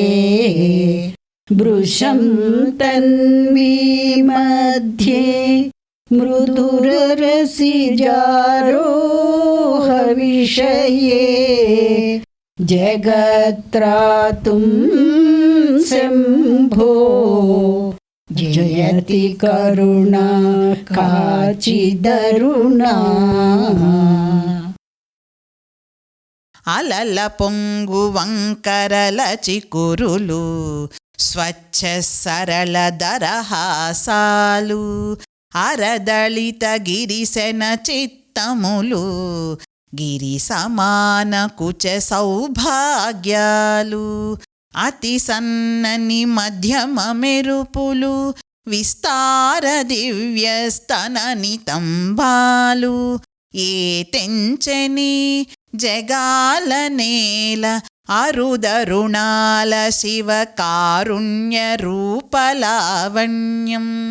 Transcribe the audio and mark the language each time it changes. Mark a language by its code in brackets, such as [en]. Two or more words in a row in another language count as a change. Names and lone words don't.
[sa] भृशं तन्वी मध्ये मृदुररसिजारोहविषये जगत्रातुं शम्भो जयति करुणा काचिदरुणा। [te] అలల పొంగు వంకరల చికురులు స్వచ్ఛ సరళ దరహాసాలు అరదళిత గిరిశన చిత్తములు గిరి సమాన కుచ సౌభాగ్యాలు అతి సన్నని మధ్యమ మెరుపులు విస్తార దివ్య స్తన నితంబాలు ఏ తెంచని జగాల నేల అరుదరుణాల శివ కారుణ్య రూపలావణ్యం.